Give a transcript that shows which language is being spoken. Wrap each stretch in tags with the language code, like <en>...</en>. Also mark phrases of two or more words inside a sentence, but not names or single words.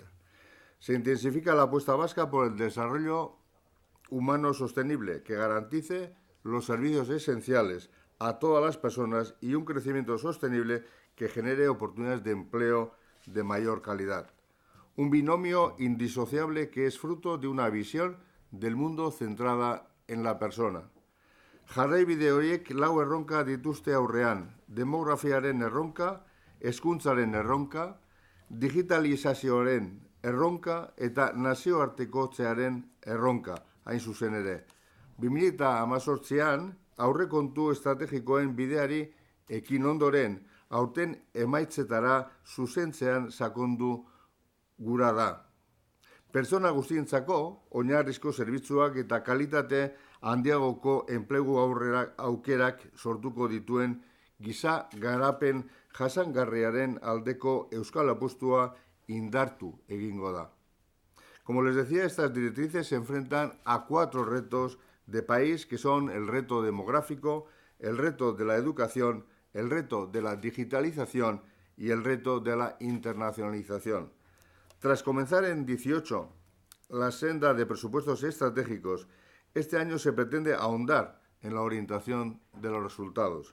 <es>Se intensifica la apuesta vasca por el desarrollo humano sostenible que garantice los servicios esenciales a todas las personas y un crecimiento sostenible que genere oportunidades de empleo de mayor calidad. Un binomio indisociable que es fruto de una visión del mundo centrada en la persona.</es> <eu>Jarraibide horiek lau erronka dituzte aurrean: demografiaren erronka, hezkuntzaren erronka, digitalizazioaren erronka eta nazioartekotzearen erronka, hain zuzen ere. 2018an aurrekontu estrategikoen bideari ekin ondoren, aurten emaitzetara zuzentzean sakondu gura da. Pertsona guztientzako oinarrizko zerbitzuak eta kalitate handiagoko enplegu aukerak sortuko dituen giza garapen jasangarriaren aldeko euskal apustua indartu egingo da.</eu> <es>Como les decía, estas directrices se enfrentan a 4 retos de país, que son el reto demográfico, el reto de la educación, el reto de la digitalización y el reto de la internacionalización. Tras comenzar en 18 la senda de presupuestos estratégicos, este año se pretende ahondar en la orientación de los resultados.</es>